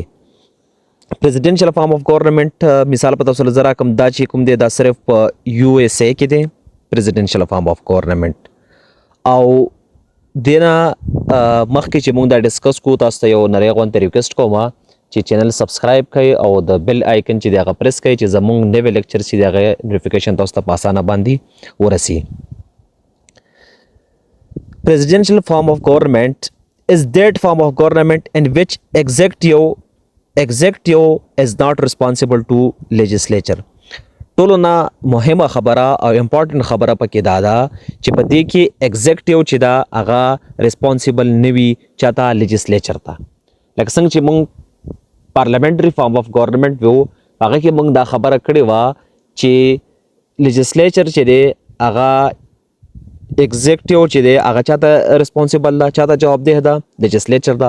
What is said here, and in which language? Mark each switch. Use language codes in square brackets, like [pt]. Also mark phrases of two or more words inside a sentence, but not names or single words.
[en] presidential form of government [ps] مثال په تاسو زه راکړم، دا چې کوم دی دا صرف په یو ایس اے کې دی [en] presidential form of government. [ps] او دینا مخکې چې موږ دا ډسکس کوو، تاسو ته یو نری غونته ریکویسټ کوم چې چینل سبسکرایب کړئ او د [en] bell icon [ps] چې دی هغه پریس کړئ چې زموږ نوی لیکچر چې دی هغه نوټیفیکیشن تاسو ته په اسانه باندې ورسي. [en] Presidential form of government is that form of government in which executive is not responsible to legislature. [ps] ټولو نه مهمه خبره او امپورټنټ خبره پکې دا ده چې په دې کې ایگزیکټیو چې دا هغه ریسپانسیبل نه وي چاته، لیجسلیچر ته. لکه څنګه چې موږ [en] parliamentary form of government [ps] وو، هغه کې موږ دا خبره کړې وه چې لیجسلیچر چې دی هغه ایگزیکټیو چې دی هغه چاته ریسپانسیبل ده، چاته جوابدeh ده، لیجسلیچر ده.